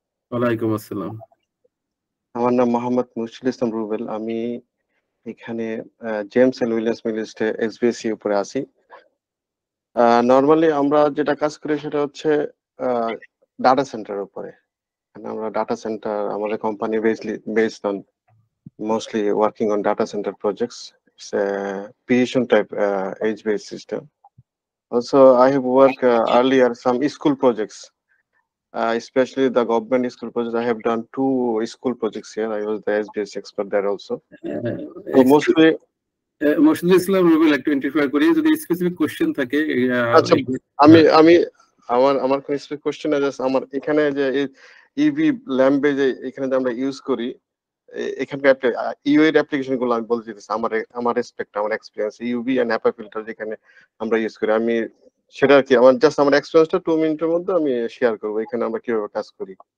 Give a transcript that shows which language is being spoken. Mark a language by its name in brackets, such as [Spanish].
[Bangla] ওয়ালাইকুম আসসালাম। আমার নাম মোহাম্মদ মোর্শেদুল ইসলাম রুবেল। আমি এখানে জেমস এন্ড উইলিয়ামস মিডলস্টে এসবিএসি উপরে আছি। নরমালি আমরা যেটা কাজ করি সেটা হচ্ছে ডাটা সেন্টারের উপরে। আমরা ডাটা সেন্টার, আমাদের company [English] based on mostly working on data center projects. It's a precision type edge-based system. Also, I have worked earlier some school projects, especially the government school projects. I have done 2 school projects here. I was the SBS expert there also. So mostly [Bangla] Morshedul ইসলাম রুবেল একটু interfere করি, যদি specific question থাকে। আচ্ছা, আমি আমার কোন specific question আছে। আমার এখানে যে ইভি ল্যাম্পে যে এখানে যে আমরা ইউজ করি, এখানকার ইউ এর অ্যাপ্লিকেশন গুলো আমি বলতে চাইছি, আমার রেসপেক্ট, আমার experience UV and HEPA filter যেখানে আমরা ইউজ করি, আমি সেটা আর কি আমার জাস্ট আমার এক্সপিরিয়েন্সটা 2 মিনিটের মধ্যে আমি শেয়ার করবো এখানে আমরা কিভাবে কাজ করি।